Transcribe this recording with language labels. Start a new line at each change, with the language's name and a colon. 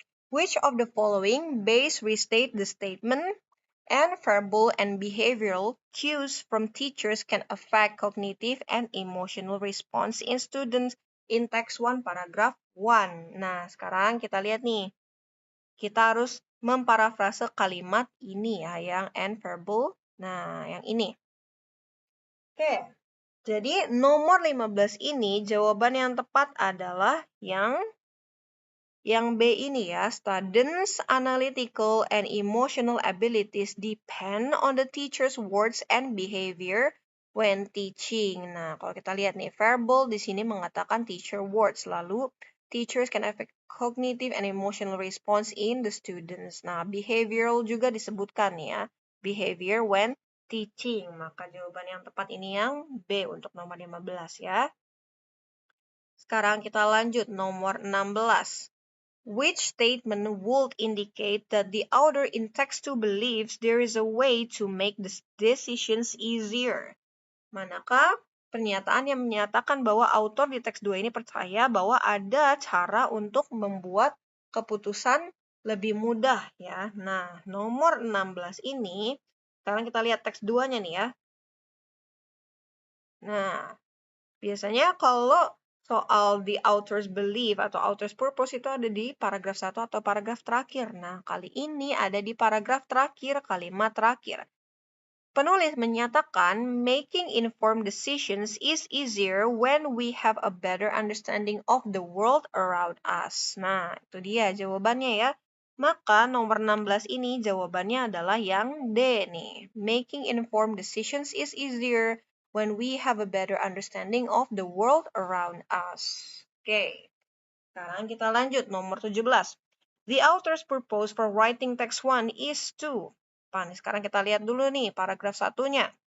English: Which of the following best restate the statement and verbal and behavioral cues from teachers can affect cognitive and emotional response in students in text 1 paragraph 1.
Indonesian: Nah, sekarang kita lihat nih. Kita harus memparafrase kalimat ini ya, yang
English: and verbal.
Indonesian: Nah, yang ini. Oke. Jadi nomor 15 ini jawaban yang tepat adalah yang B ini ya.
English: Students' analytical and emotional abilities depend on the teacher's words and behavior when teaching.
Indonesian: Nah, kalau kita lihat nih, verbal di sini mengatakan
English: teacher words. Lalu, teachers can affect cognitive and emotional response in the students.
Indonesian: Nah, behavioral juga disebutkan ya.
English: Behavior when teaching.
Indonesian: Maka jawaban yang tepat ini yang B untuk nomor 15 ya. Sekarang kita lanjut nomor 16.
English: Which statement would indicate that the author in text 2 believes there is a way to make the decisions easier?
Indonesian: Manakah pernyataan yang menyatakan bahwa autor di teks 2 ini percaya bahwa ada cara untuk membuat keputusan lebih mudah ya. Nah, nomor 16 ini, sekarang kita lihat teks 2-nya nih ya. Nah, biasanya kalau soal the author's belief atau author's purpose itu ada di paragraf 1 atau paragraf terakhir. Nah, kali ini ada di paragraf terakhir, kalimat terakhir. Penulis menyatakan,
English: making informed decisions is easier when we have a better understanding of the world around us.
Indonesian: Nah, itu dia jawabannya ya. Maka nomor 16 ini jawabannya adalah yang D nih.
English: Making informed decisions is easier when we have a better understanding of the world around us.
Indonesian: Oke, sekarang kita lanjut nomor 17.
English: The author's purpose for writing text 1 is to.
Indonesian: Sekarang kita lihat dulu nih paragraf 1-nya.